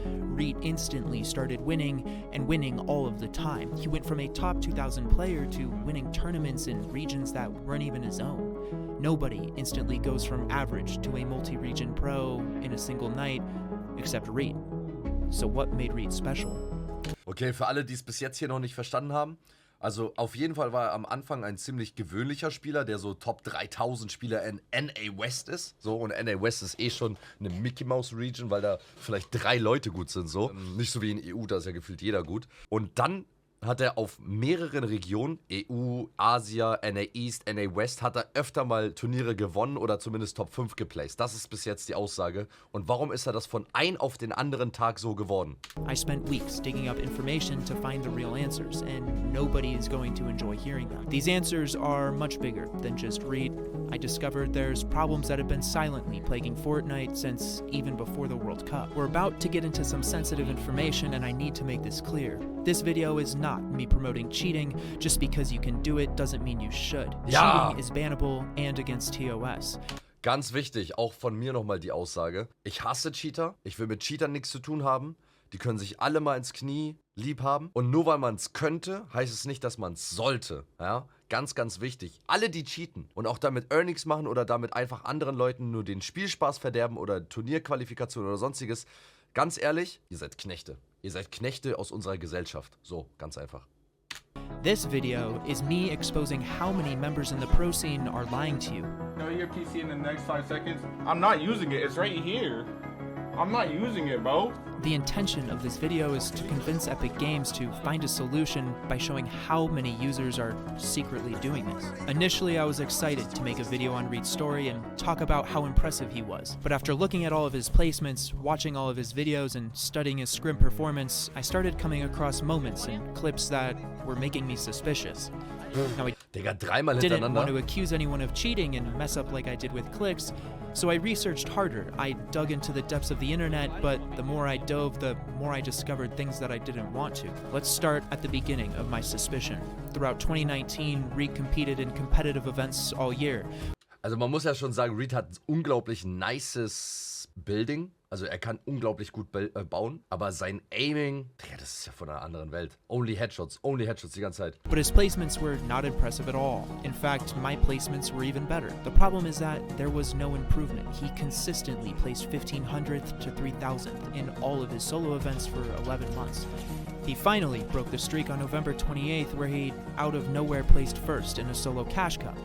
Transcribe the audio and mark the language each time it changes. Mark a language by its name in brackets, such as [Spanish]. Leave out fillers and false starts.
[English] Reed instantly started winning, and winning all of the time. He went from a top 2,000 player to winning tournaments in regions that weren't even his own. Nobody instantly goes from average to a multi-region pro in a single night, except Reed. So what made Reed special? [German] Okay, für alle, die es bis jetzt hier noch nicht verstanden haben. Also auf jeden Fall war er am Anfang ein ziemlich gewöhnlicher Spieler, der so Top 3000 Spieler in NA West ist. So, und NA West ist eh schon eine Mickey Mouse Region, weil da vielleicht 3 Leute gut sind, so. Nicht so wie in EU, da ist ja gefühlt jeder gut. Und dann hat er auf mehreren Regionen, EU, Asia, NA East, NA West, hat er öfter mal Turniere gewonnen oder zumindest Top 5 geplaced. Das ist bis jetzt die Aussage. Und warum ist er das von ein auf den anderen Tag so geworden? [English] I spent weeks digging up information to find the real answers, and nobody is going to enjoy hearing them. These answers are much bigger than just Reed. I discovered there's problems that have been silently plaguing Fortnite since even before the World Cup. We're about to get into some sensitive information, and I need to make this clear. This video is not me promoting cheating. Just because you can do it doesn't mean you should. [German] Ja. [English] Cheating is bannable and against TOS. [German] Ganz wichtig, auch von mir nochmal die Aussage. Ich hasse Cheater. Ich will mit Cheatern nichts zu tun haben. Die können sich alle mal ins Knie lieb haben. Und nur weil man es könnte, heißt es nicht, dass man es sollte. Ja? Ganz, ganz wichtig. Alle, die cheaten und auch damit Earnings machen oder damit einfach anderen Leuten nur den Spielspaß verderben oder Turnierqualifikation oder sonstiges, ganz ehrlich, ihr seid Knechte. Ihr seid Knechte aus unserer Gesellschaft. So, ganz einfach. [English] This video is me exposing how many members in the pro scene are lying to you. Know your PC in the next 5 seconds. I'm not using it. It's right here. I'm not using it, bro. The intention of this video is to convince Epic Games to find a solution by showing how many users are secretly doing this. Initially, I was excited to make a video on Reed's story and talk about how impressive he was. But after looking at all of his placements, watching all of his videos, and studying his scrim performance, I started coming across moments and clips that were making me suspicious. [German] Digga, dreimal [English] Didn't want to [German] hintereinander. [English] accuse anyone of cheating and mess up like I did with clicks, so I researched harder. I dug into the depths of the internet, but the more I dove, the more I discovered things that I didn't want to. Let's start at the beginning of my suspicion. Throughout 2019, Reed competed in competitive events all year. [German] Also man muss ja schon sagen, Reed hat ein unglaublich nices Building. Also er kann unglaublich gut bauen, aber sein Aiming, Digga, das ist ja von einer anderen Welt. [English] Only Headshots [German] die ganze Zeit. [English] But his placements were not impressive at all. In fact, my placements were even better. The problem is that there was no improvement. He consistently placed 1500th to 3000th in all of his solo events for 11 months. He finally broke the streak on November 28th, where he out of nowhere placed first in a solo cash cup.